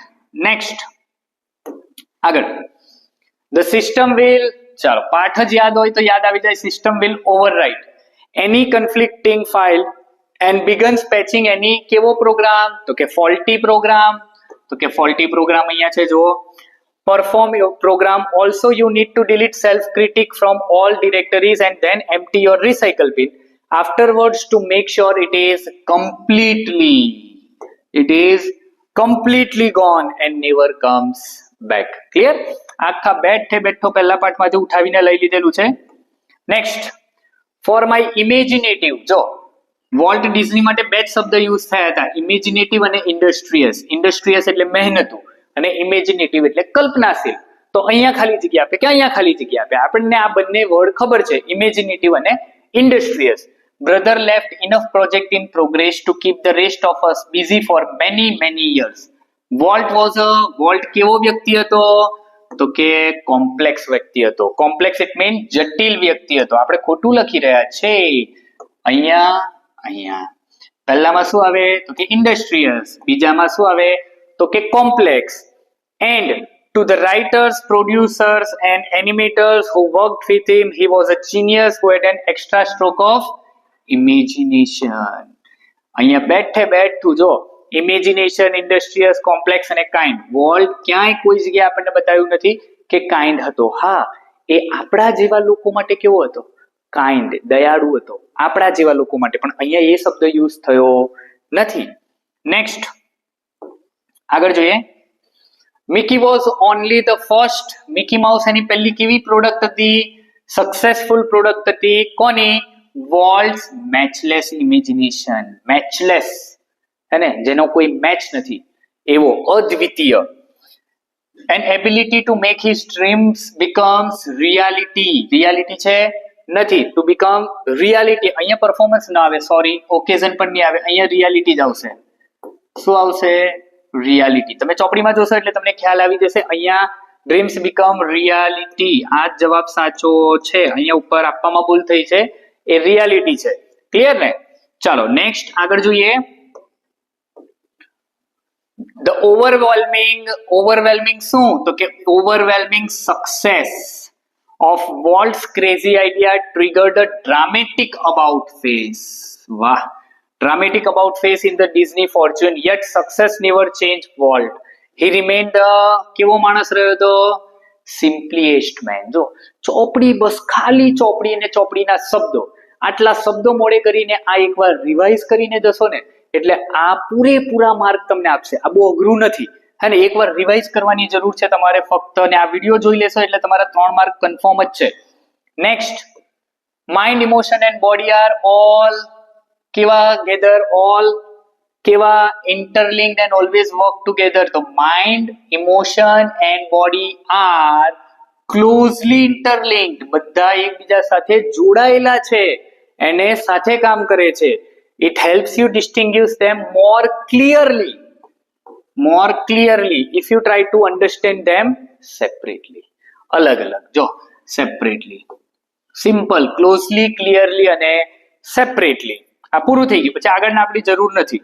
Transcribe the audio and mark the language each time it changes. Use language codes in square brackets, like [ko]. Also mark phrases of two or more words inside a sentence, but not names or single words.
[en] નેક્સ્ટ આગળ the system will. [gu] ચાલો પાઠ જ યાદ હોય તો યાદ આવી જાય. [en] system will overwrite any conflicting file and begins patching any [gu] કેવો પ્રોગ્રામ તો કે [en] faulty program. [gu] તો કે [en] faulty program [gu] અહીંયા છે જુઓ. [en] perform your program. Also you need to delete self critic from all directories and then empty your recycle bin afterwards to make sure it is completely gone and never comes back. Clear? [gu] આખા બેઠો પહેલા પાઠમાંથી ઉઠાવીને લઈ લીધેલું છે. [en] next for my imaginative. [gu] જો વોલ્ટ ડિઝની માટે બે જ શબ્દ યુઝ થયા હતા, ઇમેજિનેટિવ અને ઇન્ડસ્ટ્રીયસ. ઇન્ડસ્ટ્રીયસ એટલે મહેનતુ અને ઇમેજિનેટિવ એટલે કલ્પનાશીલ. તો અહીંયા ખાલી જગ્યા આપે કે અહીંયા ખાલી જગ્યા આપે. આપણને આ બંને વર્ડ ખબર છે, ઇમેજિનેટિવ અને ઇન્ડસ્ટ્રીયસ. [en] Brother left enough project in progress to keep the rest of us busy for many years. [gu] Walt કેવો વ્યક્તિ હતો તો કે કોમ્પ્લેક્સ વ્યક્તિ હતો. [en] complex it mean [gu] જટિલ વ્યક્તિ હતો. આપણે ખોટું લખી રહ્યા છે. અહીંયા પહેલામાં શું આવે તો કે ઇન્ડસ્ટ્રીયસ, બીજામાં શું આવે તો કે કોમ્પ્લેક્સ. [en] And to the writers, producers and animators who worked with him, he was a genius who had an extra stroke of imagination. [gu] અહીંયા બેઠું જો [en] imagination, industrious, complex [gu] અને કાઇન્ડ. વોલ્ટ ક્યાંય કોઈ જગ્યાએ આપણને બતાવ્યું નથી કે કાઇન્ડ હતો. હા એ આપણા જેવા લોકો માટે કેવો હતો કાઇન્ડ, દયાળુ હતો આપણા જેવા લોકો માટે, પણ અહીંયા એ શબ્દ યુઝ થયો નથી. [en] નેક્સ્ટ [gu] આગળ જોઈએ. [en] Mickey was only the first. [gu] મિકી માઉસ એની પહેલી કેવી પ્રોડક્ટ હતી? [en] successful product [gu] હતી. કોની? [en] Walt's matchless imagination. [gu] મેચલેસ હે ને, જેનો કોઈ મેચ નથી એવો, અદ્વિતીય. [en] An ability to make his dreams becomes reality. [gu] Reality છે નથી. [en] to become reality, [gu] અહીંયા પરફોર્મન્સ ના આવે, સોરી, ઓકેઝન પણ નહીં આવે, અહીંયા રિયાલિટી જ આવશે. શું આવશે? રિયાલિટી. તમે ચોપડીમાં જોશો એટલે તમને ખ્યાલ આવી જશે. અહીંયા [en] dreams become reality, [gu] આ જવાબ સાચો છે. અહીંયા ઉપર આપવામાં ભૂલ થઈ છે, એ રિયાલિટી છે. ક્લિયર ને? ચાલો નેક્સ્ટ આગળ જોઈએ. [en] The overwhelming [gu] શું? તો કે [en] overwhelming success of Walt's crazy idea triggered a dramatic about face. વાહ, dramatic about face in the Disney fortune, yet success never changed Walt. He remained the [gu] કેવો માણસ રહ્યો હતો? [en] Simplest man. [gu] જો ચોપડી, બસ ખાલી ચોપડી અને ચોપડીના શબ્દો, આટલા શબ્દો મોડે કરીને આ એકવાર રિવાઇઝ કરીને જશો ને એટલે આ પૂરેપૂરા માર્ક તમને આપશે. આ બહુ અઘરું નથી, હે ને? એકવાર રિવાઇઝ કરવાની જરૂર છે તમારે ફક્ત, અને આ વિડીયો જોઈ લેશો એટલે તમારા 3 માર્ક કન્ફર્મ જ છે. [en] next, mind, emotion and body are all કેવા gather, all કેવા interlinked and always work together. [gu] તો [en] mind, emotion and body are closely interlinked, [gu] બધા એકબીજા સાથે જોડાયેલા છે અને સાથે કામ કરે છે. [en] It helps you distinguish them more clearly if you try to understand them separately. [gu] અલગ અલગ, જો [en] separately, simple, closely, clearly અને separately. [gu] આ પૂરું થઈ ગયું, પછી આગળના આપણી જરૂર નથી.